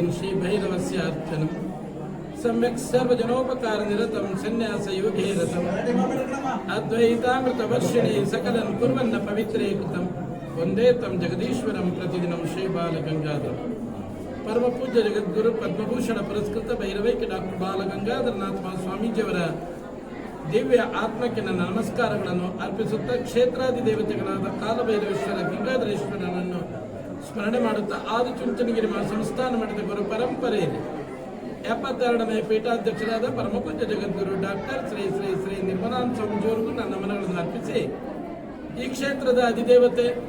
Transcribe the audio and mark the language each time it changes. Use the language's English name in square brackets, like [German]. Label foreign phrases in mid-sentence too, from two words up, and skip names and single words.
[Sanskrit] श्री भैरवस्य अर्चनम सम्यक् सर्वजनोपकार निरतम संन्यास योगे रतम अद्वैतामृत वर्षिणे सकलं कुर्वन्न पवित्रे कृतं वंदे तम जगदीश्वरं प्रतिदिनं श्री बालगंगाधर परम पूज्य जगद्गुरु पद्मभूषण पुरस्कृत भैरवैक्य डॉक्टर बालगंगाधरनाथ [Kannada] स्वामीಜಿಯವರ ದಿವ್ಯ ಆತ್ಮಕ್ಕೆ ನನ್ನ ನಮಸ್ಕಾರಗಳನ್ನು ಅರ್ಪಿಸುತ್ತಾ ಕ್ಷೇತ್ರಾದಿ ದೇವತೆಗಳಾದ ಕಾಲಭೈರವೇಶ್ವರ ಗಂಗಾಧರೇಶ್ವರನನ್ನು ಸ್ಮರಣೆ ಮಾಡುತ್ತಾ ಆದಿಚುಂಚನಗಿರಿ ಸಂಸ್ಥಾನ ಮಠದ ಗುರು ಪರಂಪರೆಯಲ್ಲಿ 72ನೇ ಪೀಠಾಧ್ಯಕ್ಷರಾದ ಪರಮಪೂಜ್ಯ ಜಗದ್ಗುರು ಡಾಕ್ಟರ್ ಶ್ರೀ ಶ್ರೀ ಶ್ರೀ ನಿರ್ಮಲಾನಂದ ಸ್ವಾಮೀಜಿಯವರಿಗೂ ನನ್ನ ನಮನಗಳನ್ನು ಅರ್ಪಿಸಿ ಈ ಕ್ಷೇತ್ರದ ಅಧಿದೇವತೆ